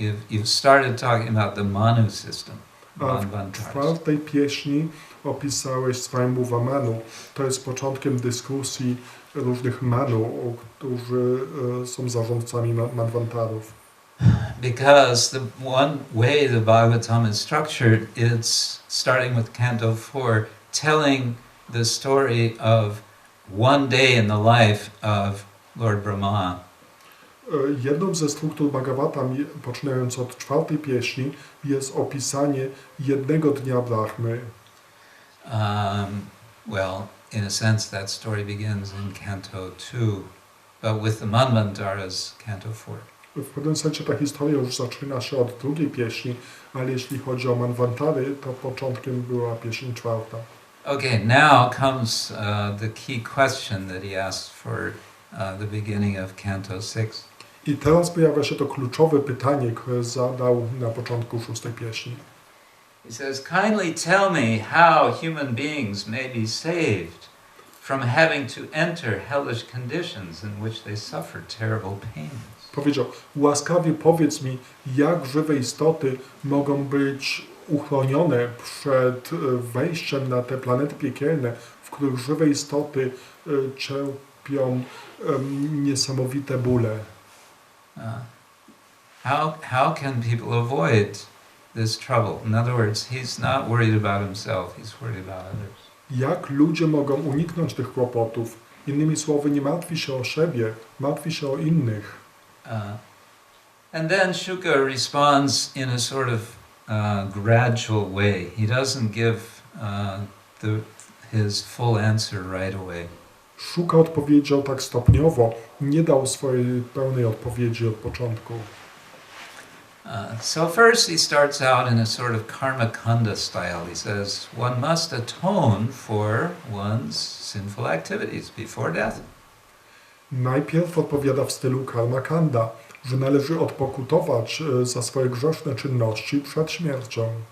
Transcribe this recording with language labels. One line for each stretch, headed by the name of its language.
English: You've started talking about the Manu system.
Polish: A w 4. pieśni opisałeś Swayambhuva Manu. To jest początkiem dyskusji różnych Manu, którzy są zarządcami Manwantarów.
English: Because the one way the Bhagavatam is structured, it's starting with Canto 4, telling the story of one day in the life of Lord Brahma.
Polish: Jedną ze struktur Bhagavatam, poczynając od 4. pieśni, jest opisanie jednego dnia Brahmy.
English: Well, in a sense, that story begins in Canto 2, but with the Manvantaras, Canto 4.
Polish: W pewnym sensie ta historia już zaczyna się od 2. pieśni, ale jeśli chodzi o Manwantary, to początkiem była pieśń 4.
English: Okay, now comes the key question that he asked for the beginning of Canto 6.
Polish: I teraz pojawia się to kluczowe pytanie, które zadał na początku 6. pieśni.
English: He says, kindly tell me how human beings may be saved from having to enter hellish conditions in which they suffer terrible pains.
Polish: Powiedział, łaskawie powiedz mi, jak żywe istoty mogą być uchronione przed wejściem na te planety piekielne, w których żywe istoty cierpią niesamowite bóle.
English: How can people avoid this trouble? In other words, he's not worried about himself, he's worried about others.
Polish: Jak ludzie mogą uniknąć tych kłopotów? Innymi słowy, nie martwi się o siebie, martwi się o innych.
English: And then Shuka responds in a sort of gradual way. He doesn't give his full answer right away.
Polish: Shuka odpowiedział tak stopniowo, nie dał swojej pełnej odpowiedzi od początku.
English: So first he starts out in a sort of karma kanda style. He says, one must atone for one's sinful activities before death.
Polish: Najpierw odpowiada w stylu karma kanda, że należy odpokutować za swoje grzeszne czynności przed śmiercią.